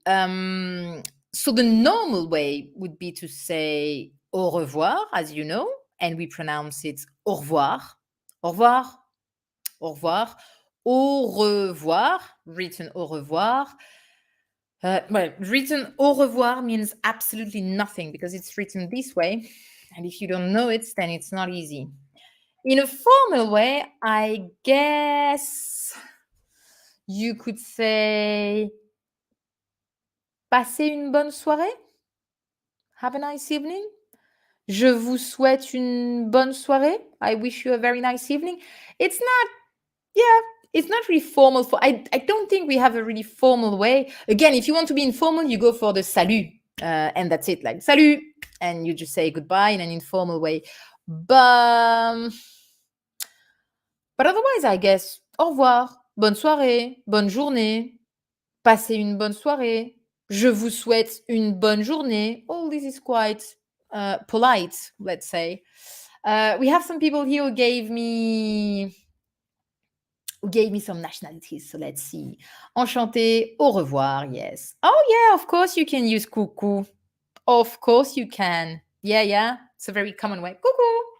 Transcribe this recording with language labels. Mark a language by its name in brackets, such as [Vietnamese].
[English] So the normal way would be to say au revoir, as you know, and we pronounce it au revoir. Au revoir. Au revoir. Au revoir, written au revoir. Written au revoir means absolutely nothing because it's written this way. And if you don't know it, then it's not easy. In a formal way, I guess You could say [French] passez une bonne soirée. [English] Have a nice evening. [French] Je vous souhaite une bonne soirée. [English] I wish you a very nice evening. It's not, yeah, it's not really formal. I don't think we have a really formal way. Again, if you want to be informal, you go for the salut. And that's it, like salut. And you just say goodbye in an informal way. But otherwise, I guess, [French] au revoir, bonne soirée, bonne journée, passez une bonne soirée, je vous souhaite une bonne journée. [English] All this is quite polite, let's say. We have some people here who gave me some nationalities. So let's see. [French] Enchanté, au revoir, [English] yes. Oh yeah, of course you can use coucou. Of course you can. Yeah. It's a very common way. Coucou.